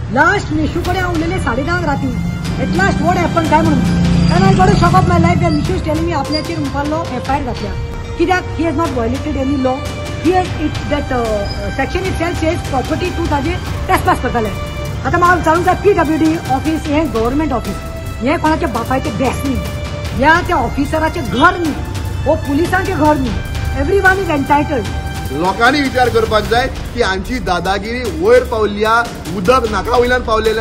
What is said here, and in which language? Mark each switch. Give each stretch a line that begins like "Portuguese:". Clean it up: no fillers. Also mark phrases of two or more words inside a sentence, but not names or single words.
Konkani: लास्ट मिशू कडे हांव उलयलें 10:30 राती.
English: at last what happen
Konkani: काय म्हणून.
English: And I got a shock of my life that Mishu is telling me
Konkani: आपल्याचेर मुखाल्लो FIR घातल्या.
English: कित्याक he has not violated any law. He has that section itself says property to ताजे trespass करताले.
Konkani: आता म्हाका जाणूंक जाय PWD ऑफिस हे
English: government office.
Konkani: हे कोणाचे बापायचे बेस न्ही. या त्या ऑफिसराचे घर न्ही. हो पुलिसांचे घर न्ही.
English: everyone is entitled.
Konkani: लोकांनी विचार करपाक जाय की हांची दादागिरी वयर पावल्या, उदक नाका वयल्यान पावलेलें.